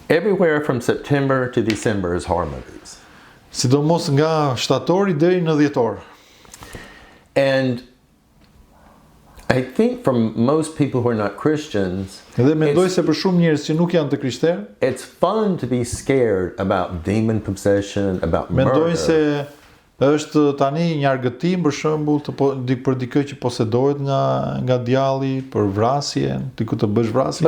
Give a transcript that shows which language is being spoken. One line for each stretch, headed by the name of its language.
English: Everywhere from September to December is horror movies.
Albanian: Sidomos nga shtatori deri në dhjetor.
English: And I think for most people who are not Christians,
Albanian: dhe mendoj se për shumë njerëz që nuk janë të krishterë,
English: it's fun to be scared about demon possession, about murder.
Albanian: Mendoj se është tani një argëtim për shembull për dikë që posedohet nga djalli, për vrasje, diku të bësh vrasje.